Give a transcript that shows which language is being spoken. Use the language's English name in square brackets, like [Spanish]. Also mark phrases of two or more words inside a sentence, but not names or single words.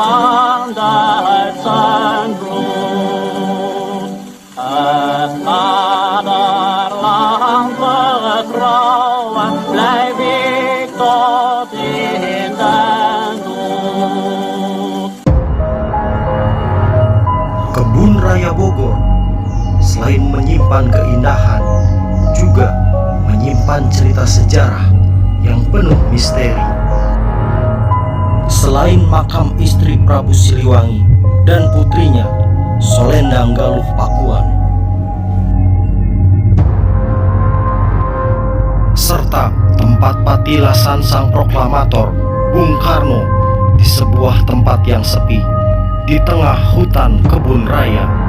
[Dutch] duizend bloed. Het vaderland vertrouwen blijf ik tot in den dood. [Indonesian] Kebun Raya Bogor selain menyimpan keindahan, juga menyimpan cerita sejarah yang penuh misteri. Selain makam istri Prabu Siliwangi dan putrinya Solendang Galuh Pakuan, serta tempat patilasan sang proklamator Bung Karno di sebuah tempat yang sepi di tengah hutan kebun raya.